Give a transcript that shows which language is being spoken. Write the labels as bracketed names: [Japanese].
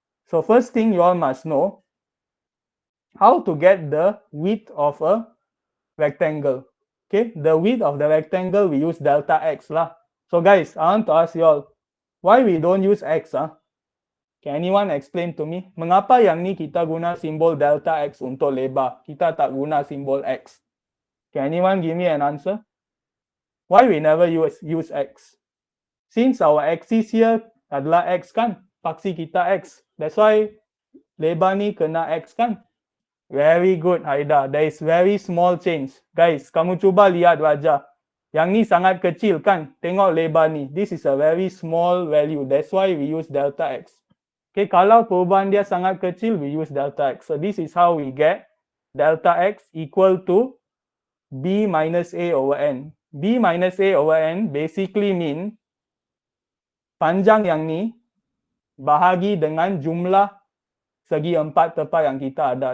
[English] So first thing you all must know how to get the width of a rectangle. Okay, the width of the rectangle we use delta x lah. So guys, I want to ask you all, why we don't use x? Can anyone explain to me? [Malay] Mengapa yang ni kita guna simbol delta X untuk lebar? Kita tak guna simbol X. [English] Can anyone give me an answer? Why we never use X? Since our axis here [Malay] adalah X kan, paksi kita X. [English] That's why [Malay] lebar ni kena X kan. [English] Very good, [Malay] Haida. [English] There is very small change. [Malay] Guys, kamu cuba lihat wajah. Yang ni sangat kecil kan? Tengok lebar ni. [English] This is a very small value. That's why we use delta X. Okay, [Malay] kalau perubahan dia sangat kecil, [English] we use delta X. So this is how we get delta X equal to B minus A over N. B minus A over N basically mean [Malay] panjang yang ni bahagi dengan jumlah segi empat tepat yang kita ada.